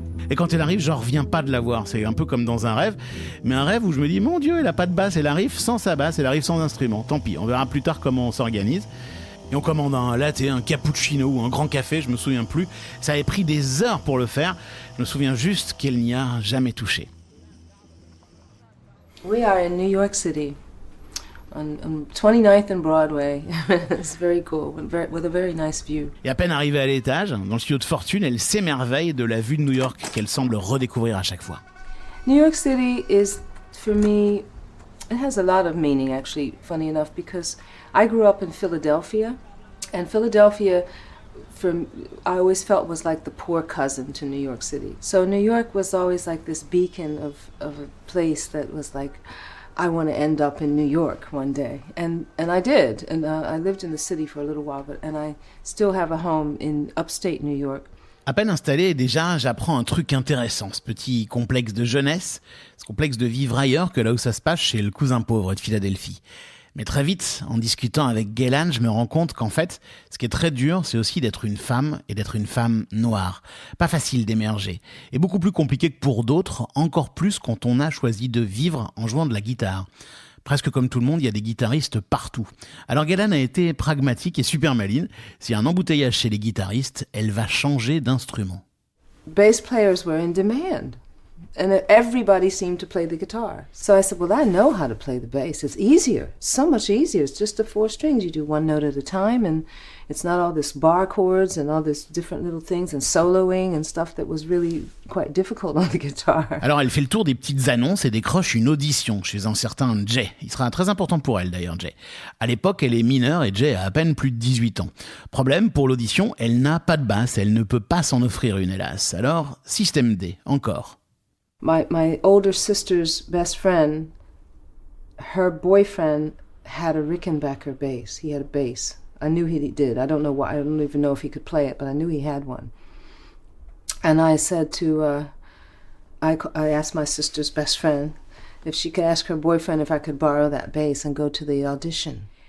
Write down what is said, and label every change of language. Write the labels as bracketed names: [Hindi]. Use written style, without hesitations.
[French] Et quand elle arrive, j'en reviens pas de la voir. C'est un peu comme dans un rêve, mais un rêve où je me dis, mon Dieu, elle a pas de basse, elle arrive sans sa basse, elle arrive sans instrument. Tant pis, on verra plus tard comment on s'organise. Et on commande un latte, un cappuccino ou un grand café, je me souviens plus. Ça avait pris des heures pour le faire. Je me souviens juste qu'elle n'y a jamais touché. [English] We are in New York City, on 29th and Broadway. It's very cool, with a very nice view. [French] Et à peine arrivée à l'étage, dans le studio de Fortune, elle s'émerveille de la vue de New York qu'elle semble redécouvrir à chaque fois. [English] New York City is, for me, it has a lot of meaning, actually, funny enough, because I grew up in Philadelphia, and Philadelphia, I always felt was like the poor cousin to New York City. So New York was always like this beacon of a place that was like, I want to end up in New York one day. And I did, and I lived in the city for a little while, and I still have a home in upstate New York. [French] À peine installé, déjà, j'apprends un truc intéressant, ce petit complexe de jeunesse, ce complexe de vivre ailleurs que là où ça se passe chez le cousin pauvre de Philadelphie. Mais très vite, en discutant avec Gaylan, je me rends compte qu'en fait, ce qui est très dur, c'est aussi d'être une femme et d'être une femme noire. Pas facile d'émerger. Et beaucoup plus compliqué que pour d'autres, encore plus quand on a choisi de vivre en jouant de la guitare. Presque comme tout le monde, il y a des guitaristes partout. Alors Gaylan a été pragmatique et super maline. S'il y a un embouteillage chez les guitaristes, elle va changer d'instrument. [English] Bass players were in demand. And everybody seemed to play the guitar. So I said, well, I know how to play the bass. It's easier. It's so much easier. It's just the 4 strings. You do one note at a time, and it's not all this bar chords and all this different little things and soloing and stuff that was really quite difficult on the guitar. [French] Alors elle fait le tour des petites annonces et décroche une audition chez un certain Jay. Il sera très important pour elle d'ailleurs, Jay. À l'époque, elle est mineure et Jay a à peine plus de 18 ans. Problème, pour l'audition, elle n'a pas de basse. Elle ne peut pas s'en offrir une, hélas. Alors, système D, encore. [English] My older sister's best friend, her boyfriend had a Rickenbacker bass. He had a bass. I knew he did. I don't know why. I don't even know if he could play it, but I knew he had one. And I said to, I asked my sister's best friend if she could ask her boyfriend if I could borrow that bass and go to the audition.